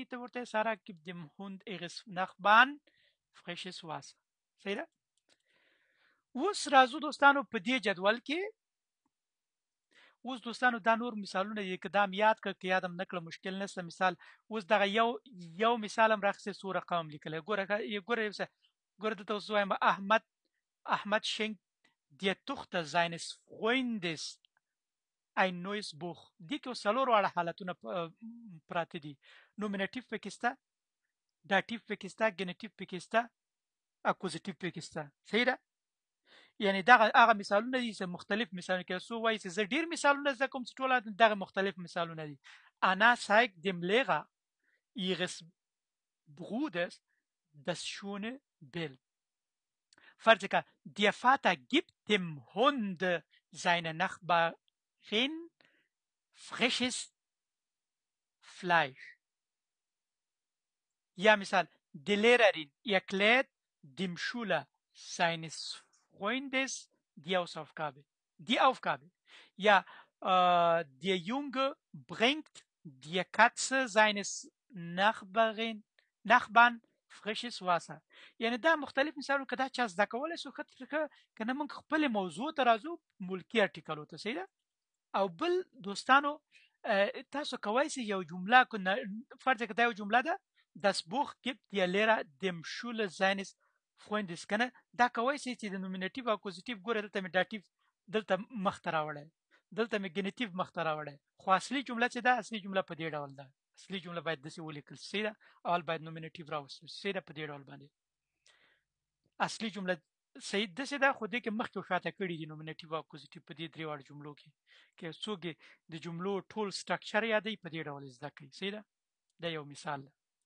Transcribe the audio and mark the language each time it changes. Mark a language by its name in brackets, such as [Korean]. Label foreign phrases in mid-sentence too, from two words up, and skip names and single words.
[Pashto] ته ورته سره کې [German] dem Hund ihres Nachbarn frisches Wasser [Pashto] صحیح ده اوس راځو دوستانو په دې جدول کې اوس دوستانو دا نور مثالونه دي که دا یاد کړه که یادم نکړه مشکل نشته مثال اوس دغه یو مثال هم راخسته سو رقم لیکلی ګوره دته اوس وایم [German] Ahmad schenkt der Tochter seines Freundes ein neues Buch [Pashto] دې کې اوس څلور واړه حالتونه پراته دي نومینټیو پکې شته داتیو پکې شته ګینټیو پکې شته اکوزیټیو پکې شته صحیح ده یعنی دغه هغه مثالونه دي چې مختلف مثالونه کې سو وایي چې زه ډیر مثالونه زده کوم چې ټول دغه مختلف مثالونه دي [German] Anna zeigt dem Lehrer ihres Bruders das schöne Bild [Pashto] فرض کړه [German] der Vater gibt dem Hund seiner Nachbarin frisches Fleisch ja مثال die Lehrerin erklärt dem Schüler seines Freundes die Aufgabe. Ja, der Junge bringt der Katze seines Nachbarn frisches Wasser. [Pashto] یعنی دا مختلف مثالونه کدا چا زده کولای شو کنه موږ خپل موضوع ته راځو ملکی ارتکل ته صحیح ده او بل دوستانو تاسو کوی شئ یو جمله فرض کړئ یو جمله ده [German] Das Buch gibt der Lehrer dem Schüler seines Freundes [Pashto] کنه دا کوی شئ چې د نومینټیو او اکوزیټیو ګوره دلته مې داتیو دلته مخ ته راوړی دلته مې ګینټیو مخ ته راوړی خو اصلي جمله چې ده اصلي جمله په دې ډول ده اصلي جمله باید داسې ولیکل شي ده اول باید نومینټیو راوستل شي ده په دې ډول باندې اصلي جمله صحیح داسې ده خو دې کې مخکې شاته کړي دي نومینټیو او اکوزیټیو په دې درې واړو جملو کې که څوک د جملو ټول سټرکچر یادوي په دې ډول زده کوي صحیح ده دا یو مثال ده